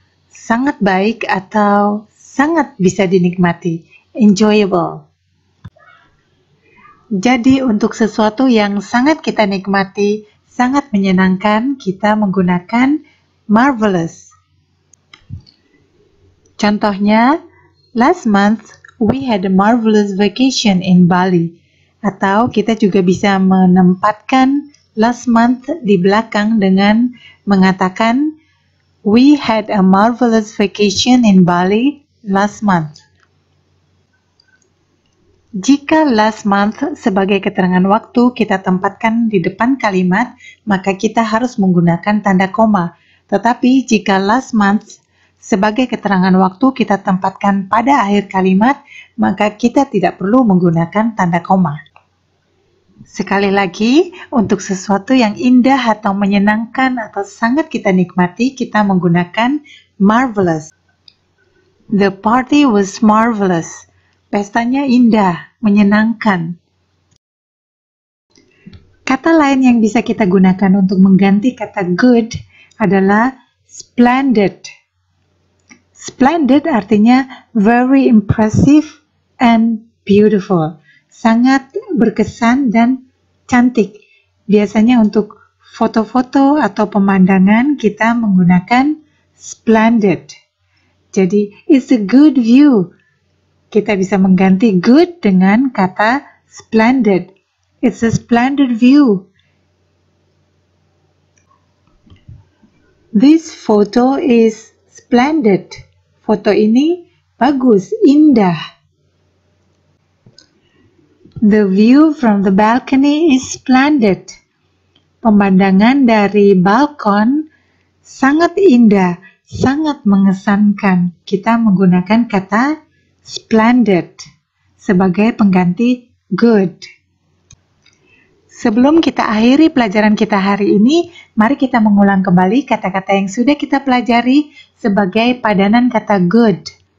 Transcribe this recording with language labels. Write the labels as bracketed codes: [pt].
[id] Sangat baik atau sangat bisa dinikmati. Enjoyable. Jadi untuk sesuatu yang sangat kita nikmati, sangat menyenangkan, kita menggunakan marvelous. Contohnya, [en] last month we had a marvelous vacation in Bali. [id] Atau kita juga bisa menempatkan last month di belakang dengan mengatakan [en] we had a marvelous vacation in Bali last month. [id] Jika last month sebagai keterangan waktu kita tempatkan di depan kalimat, maka kita harus menggunakan tanda koma. Tetapi jika last month sebagai keterangan waktu kita tempatkan pada akhir kalimat, maka kita tidak perlu menggunakan tanda koma. Sekali lagi, untuk sesuatu yang indah atau menyenangkan atau sangat kita nikmati, kita menggunakan marvelous. [en] The party was marvelous. [id] Pestanya indah, menyenangkan. Kata lain yang bisa kita gunakan untuk mengganti kata good adalah splendid. [en] Splendid [id] artinya [en] very impressive and beautiful. [id] Sangat berkesan dan cantik. Biasanya untuk foto-foto atau pemandangan kita menggunakan splendid. Jadi, [en] it's a good view. [id] Kita bisa mengganti good dengan kata splendid. [en] It's a splendid view. This photo is splendid. [id] Foto ini bagus, indah. [en] The view from the balcony is splendid. [id] Pemandangan dari balkon sangat indah, sangat mengesankan. Kita menggunakan kata splendid sebagai pengganti good. Sebelum kita akhiri pelajaran kita hari ini, mari kita mengulang kembali kata-kata yang sudah kita pelajari sebagai padanan kata good.